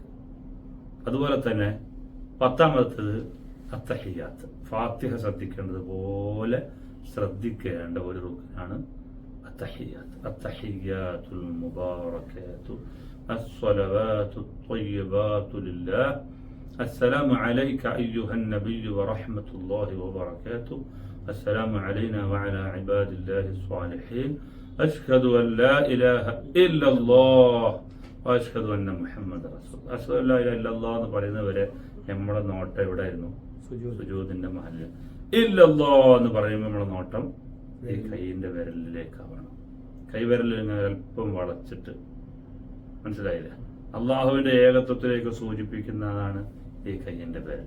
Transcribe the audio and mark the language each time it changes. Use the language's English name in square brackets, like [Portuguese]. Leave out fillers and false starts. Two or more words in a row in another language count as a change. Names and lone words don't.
[Malayalam] അതുപോലെ തന്നെ 10ാമത്തത് അത്തഹിയ്യാത്ത്, ഫാത്തിഹ ശ്രദ്ധിക്കേണ്ടത് പോലെ ശ്രദ്ധിക്കേണ്ട ഒരു റുക്നാണ് അത്തഹിയ്യാത്ത്. [Arabic] التحيات المباركات الصلوات الطيبات لله السلام عليك أيها النبي ورحمة الله وبركاته السلام علينا وعلى عباد الله الصالحين أشهد أن لا إله إلا الله وأشهد أن محمد رسول الله. أشهد أن لا إله إلا الله [Malayalam] എന്ന് പറയുന്നവരെ നമ്മുടെ നോട്ടം എവിടെ ആയിരുന്നു? സുജൂദിന്റെ മഹല്ല്. ഇല്ലല്ലാ എന്ന് പറയുമ്പോൾ നമ്മുടെ നോട്ടം ഈ കൈയിന്റെ വിരലിലേക്കാവണം. കൈവിരലിൽ അല്പം വളച്ചിട്ട് മനസ്സിലായില്ലേ? അള്ളാഹുവിന്റെ ഏകത്വത്തിലേക്ക് സൂചിപ്പിക്കുന്നതാണ് ഈ കയ്യിന്റെ പേരിൽ.